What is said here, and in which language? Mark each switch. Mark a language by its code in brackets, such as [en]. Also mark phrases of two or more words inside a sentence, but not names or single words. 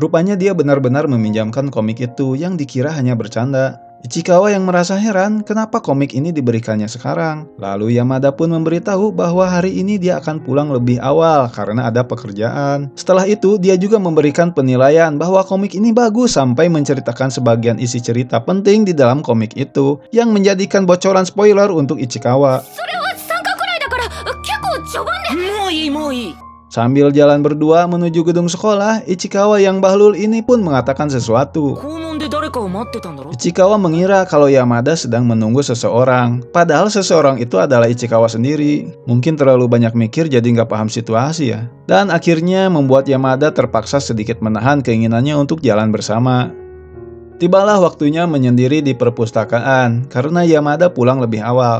[id] Rupanya dia benar-benar meminjamkan komik itu yang dikira hanya bercanda. Ichikawa yang merasa heran kenapa komik ini diberikannya sekarang. Lalu Yamada pun memberitahu bahwa hari ini dia akan pulang lebih awal karena ada pekerjaan. Setelah itu, dia juga memberikan penilaian bahwa komik ini bagus sampai menceritakan sebagian isi cerita penting di dalam komik itu yang menjadikan bocoran spoiler untuk Ichikawa. [ja] それは3巻くらいだから結構序盤で。もういいもういい。 [id] Sambil jalan berdua menuju gedung sekolah, Ichikawa yang bahlul ini pun mengatakan sesuatu. [ja] 校門で誰誰かを待ってたんだろ。 [id] Ichikawa mengira kalau Yamada sedang menunggu seseorang. Padahal seseorang itu adalah Ichikawa sendiri. Mungkin terlalu banyak mikir jadi nggak paham situasi ya. Dan akhirnya membuat Yamada terpaksa sedikit menahan keinginannya untuk jalan bersama. Tibalah waktunya menyendiri di perpustakaan karena Yamada pulang lebih awal.